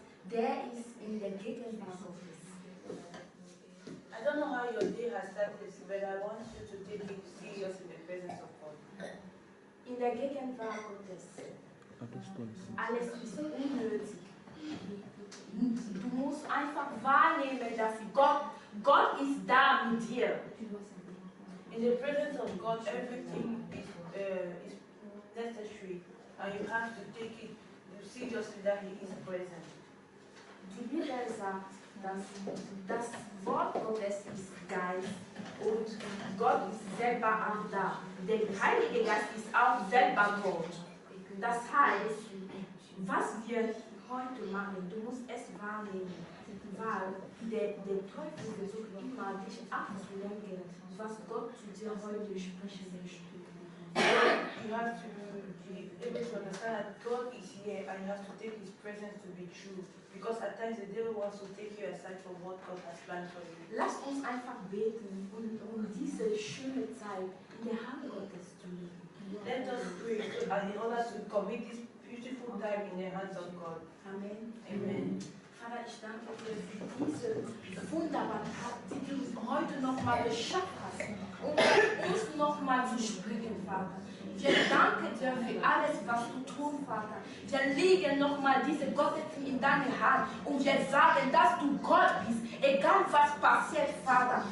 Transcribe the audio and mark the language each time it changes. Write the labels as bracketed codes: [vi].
[de] Der ist in der Gegenwart Gottes. [en] I don't know how your day has started, but I want you to take it serious in the presence of God. [de] In der Gegenwart Gottes. Alles ist unnötig. Du musst einfach wahrnehmen, dass Gott ist da mit dir. [en] In the presence of God, everything is necessary, and you have to take it seriously that He is present. [de] Die Bibel sagt, dass das Wort Gottes ist Geist und Gott ist selber auch da. Der Heilige Geist ist auch selber Gott. Das heißt, was wir heute machen, du musst es wahrnehmen, weil der Teufel versucht immer, dich abzulenken, was Gott zu dir heute sprechen möchte. [en] You have to be able to understand that God is here and you have to take His presence to be true. Because at times the devil wants to take you aside from what God has planned for you. [de] Lass uns einfach beten und diese schöne Zeit in der Hand Gottes zu legen. [en] Let us pray in order to commit this beautiful time in the hands of God. Amen. Amen. [de] Vater, ich danke dir für diese wunderbare Tat, die du heute nochmal geschafft hast, um uns nochmal zu sprechen, Vater. Wir danken dir für alles, was du tust, Vater. Wir legen nochmal diese Gottesdienst in deine Hand und wir sagen, dass du Gott bist, egal was passiert, Vater.